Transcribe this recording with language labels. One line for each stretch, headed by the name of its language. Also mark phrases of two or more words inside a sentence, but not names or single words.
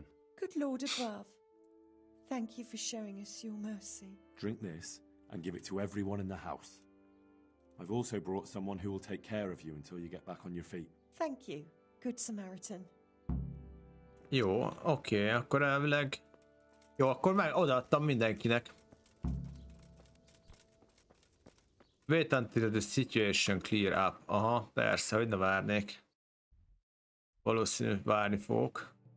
English: Good Lord above. Thank you for showing us your mercy. Drink this, and give it to everyone in the house. I've also brought someone who will take care of you until you get back on your feet. Thank you, Good Samaritan.
Hungarian: Jó, oké, akkor elvileg... Jó, akkor meg odaadtam mindenkinek.
English: Wait until the situation clear up.
Hungarian: Aha, persze, hogy ne várnék. Valószínű, várni fogok.